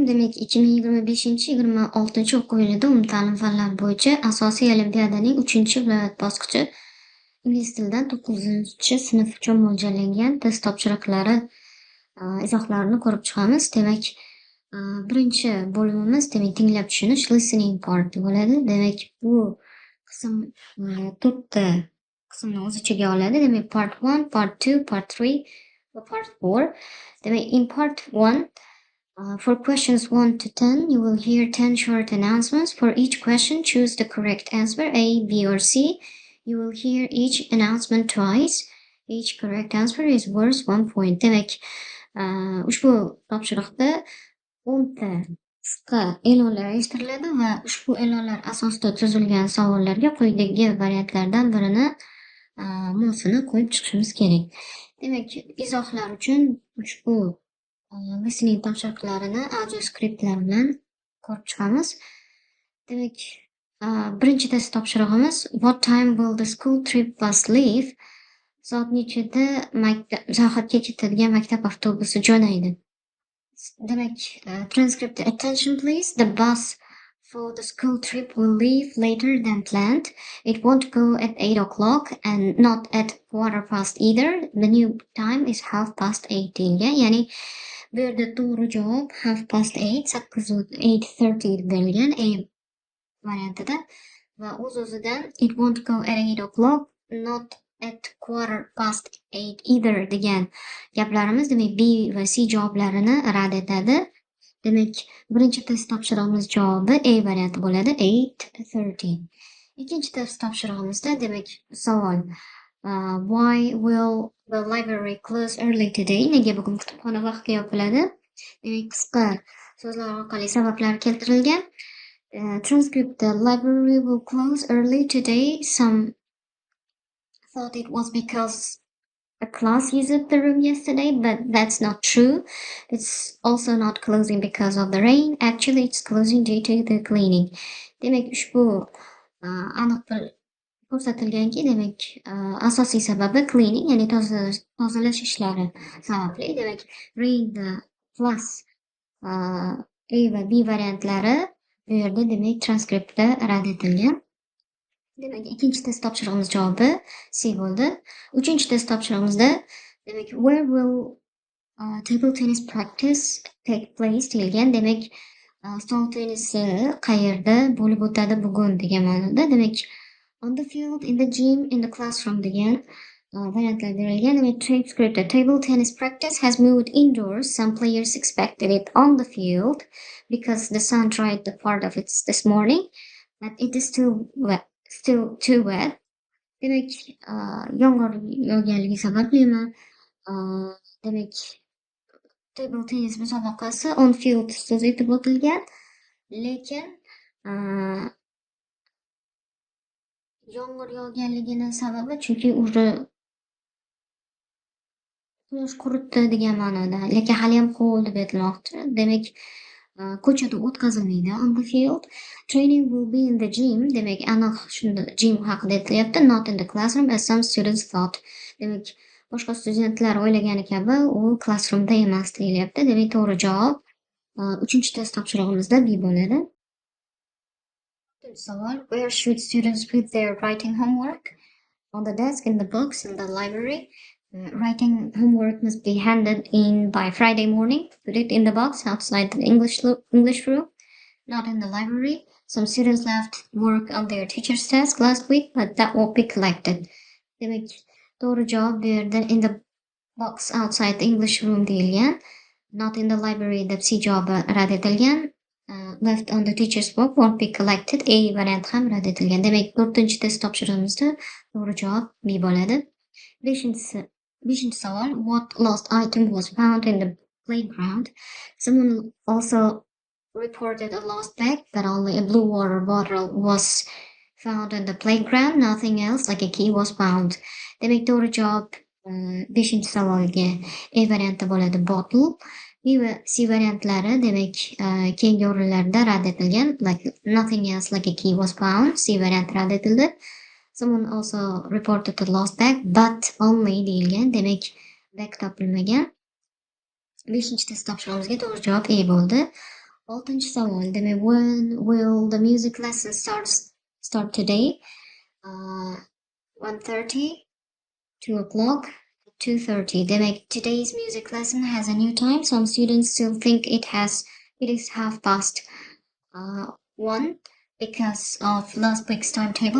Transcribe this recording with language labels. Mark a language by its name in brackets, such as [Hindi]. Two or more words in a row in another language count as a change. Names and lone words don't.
[Uzbek] Demak, 2025-26 o'quv yilida umumta'lim fanlari bo'yicha asosiy olimpiadaning 3-viloyat bosqichi ingliz tilidan 9-sinf uchun mo'ljallangan test topshiriqlari izohlarini ko'rib chiqamiz. Demak, birinchi bo'limimiz tinglab tushunish [English] listening part [Uzbek] bo'ladi. Demak, bu qism to'rtta qismni o'z ichiga oladi. Demak, [English] part 1, part 2, part 3 va part 4. Demak, in part 1 for questions 1 to 10, you will hear 10 short announcements. For each question, choose the correct answer A, B, or C. You will hear each announcement twice. Each correct answer is worth 1 point. [Uzbek] Demak, ushbu topshiriqda 10 ta qisqa e'lonlar eshittiriladi va ushbu e'lonlar asosida tuzilgan savollarga quyidagi variantlardan birini mosini qo'yib chiqishimiz kerak. Demak, izohlar uchun ushbu listening topshiriqlarini audio skriptlar bilan ko'rib chiqamiz. Demak, birinchi test topshirig'imiz [English] what time will the school trip bus leave? [Uzbek] Soat nechada sayohatga ketadigan maktab avtobusi jo'naydi? Demak, [English] transcript attention please. The bus for the school trip will leave later than planned. It won't go at 8 o'clock and not at 8:15 either. The new time is 8:30 deyilgan. [Uzbek] Ya'ni bu yerda to'g'ri javob 8:30, 8:30 berilgan A variantida va o'z-o'zidan [English] it won't go at 8 o'clock, not at 8:15 either [Uzbek] degan gaplarimiz demak B va C javoblarini rad etadi. Demak, birinchi test topshirig'imiz javobi A varianti bo'ladi, 8:30. Ikkinchi test topshirig'imizda demak savol [English] why will the library close early today? [Uzbek] Nega bugun kutubxona vaqtga yopiladi? Demak, qisqa so'zlar orqali sabablar keltirilgan. [English] Transcript the library will close early today. Some thought it was because a class used the room yesterday, but that's not true. It's also not closing because of the rain. Actually, it's closing due to the cleaning. [Uzbek] Demak, ushbu aniq ko'rsatilganki, demak, asosiy sababi cleaning, ya'ni tozalash ishlari sababli. Demak, [English] rain plus [Uzbek] A va B variantlari bu yerda demak transkriptda rad etilgan. Demak, ikkinchi test topshirig'imiz javobi C bo'ldi. Uchinchi test topshirig'imizda demak [English] where will table tennis practice take place deyilgan. [Uzbek] Demak, stol tennisi qayerda bo'lib o'tadi bugun degan ma'noda. Demak, [English] on the field, in the gym, in the classroom [Uzbek] degan variantlar berilgan. Demak, [English] transcript the table tennis practice has moved indoors. Some players expected it on the field because the sun dried the part of it this morning, but it is still too wet. [Uzbek] Demak, yomg'ir yog'ganligi sabablimi? Demak, [English] table tennis [Uzbek] musobaqasi [English] on field [Uzbek] so'z etib o'tilgan, lekin yomg'ir yog'ganligini sababi chunki quyosh quritdi degan ma'noda, lekin hali ham qo'l deb aytilmoqda. Demak, ko'chada o'tkazilmaydi [English] on the field. Training will be in the gym. [Uzbek] Demak, aniq shunda gym haqida aytilyapti, [English] not in the classroom as some students thought. [Uzbek] Demak, boshqa studentlar o'ylagani kabi u classroomda emas deyilyapti. Demak, to'g'ri javob 3-test topshirig'imizda B bo'ladi. [English] Savol where should students put their writing homework? On the desk, in the books, in the library. Writing homework must be handed in by Friday morning. Put it in the box outside the English room, not in the library. Some students left work on their teacher's desk last week, but that won't be collected. [Uzbek] Demak, to'g'ri javob bu yerda [English] in the box outside the English room deyilgan, not in the library [Uzbek] deb C javobi rad etilgan. [English] Left on the teacher's work won't be collected. [Uzbek] A varianti ham rad etilgan. Demak, 4-chi test topshirig'imizda to'g'ri javob B bo'ladi. 5-chi savol [English] what lost item was found in the playground? Someone also reported a lost bag, but only a blue water bottle was found in the playground. Nothing else like a key was found. [Uzbek] Demak, to'g'ri javob 5-chi savolga A varianti bo'ladi, bottle. B va C variantlari demak keyingi o'rinlarda rad etilgan, [English] like nothing else like a key was found. [Uzbek] C varianti rad etildi. [English] Someone also reported a lost bag, but only deyilgan. [Uzbek] Demak, bag topilmagan. Beshinchi test topshirig'imizga to'g'ri javob A bo'ldi. Oltinchi savol. Demak, [English] when will the music lesson start today? 1:30, 2 o'clock, 2:30. Demak, today's music lesson has a new time. Some students still think it is 1:30 because of last week's timetable.